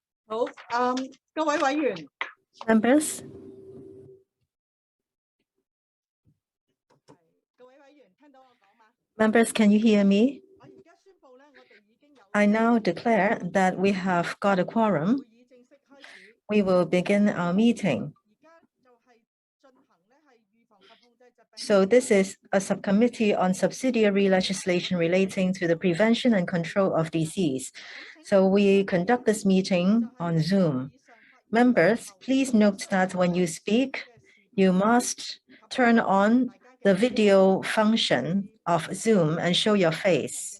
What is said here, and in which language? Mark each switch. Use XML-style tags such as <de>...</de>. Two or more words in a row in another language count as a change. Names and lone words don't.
<yue>好，各位委員</yue> <en>Members,</en> <yue>各位委員聽到我講嗎？</yue> <en>members, can you hear me?</en> <yue>我而家宣布咧，我哋已經有</yue> <en>I now declare that we have got a quorum.</en> <yue>會議正式開始。</yue> <en>We will begin our meeting.</en> <yue>而家就係進行咧係預防及控制疾病。</yue> <en>So this is a subcommittee on subsidiary legislation relating to the prevention and control of disease. So we conduct this meeting on Zoom. Members, please note that when you speak, you must turn on the video function of Zoom and show your face.</en>